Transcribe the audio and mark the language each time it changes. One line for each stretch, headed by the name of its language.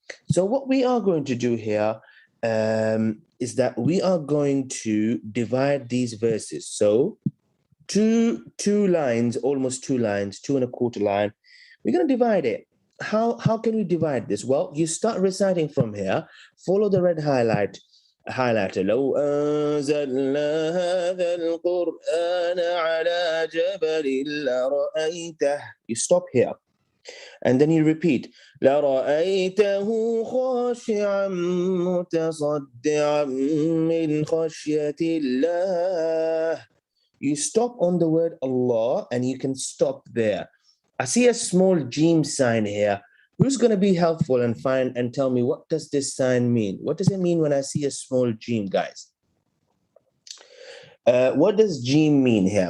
English: So what we are going to do here is that we are going to divide these verses. So two lines, almost 2 lines, 2.25 line. We're going to divide it. How can we divide this? Well, you start reciting from here. Follow the red highlighter.
Arabic: لو أنزلنا هذا القرآن على جبل لرأيته.
English: You stop here. And then you repeat.
Arabic: لرأيته خاشعا متصدعا من خشية الله.
English: You stop on the word Allah and you can stop there. I see a small Jim sign here. Who's going to be helpful and find and tell me what does this sign mean? What does it mean when I see a small Jim, guys? What does Jim mean here?